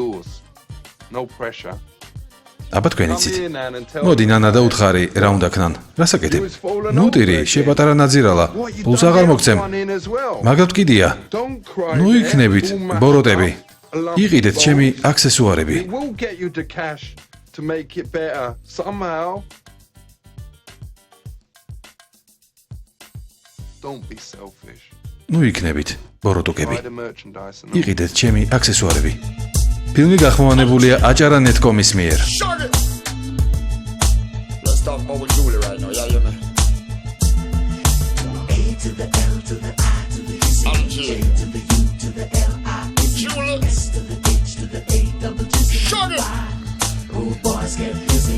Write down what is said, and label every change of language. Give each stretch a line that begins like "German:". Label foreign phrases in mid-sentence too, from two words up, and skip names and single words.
Georgian: აბა თქვენ იცით. მოდი ნანა და უთხარი რა უნდა ქნან. რასაკეთებ? ნუ ტირი, შეპატარა ნაძირალა. ფულს აღარ მოგცემ. მაგათ კიდია. ნუ იქნებით ბოროტები. იყიდეთ ჩემი აქსესუარები.
English: To make it better somehow. Don't be selfish.
Georgian: ნუ იქნებით ბოროტოკები. იყიდეთ ჩემი აქსესუარები. ფილმი გახმოვანებულია აჭარა.net.com-ის მიერ.
English: Let's talk about with Julie right now. Yeah, you know. A to the L to the I to the C J to the U to the L I Julie S to the H to the A double G to the Y. Oh, boys get busy.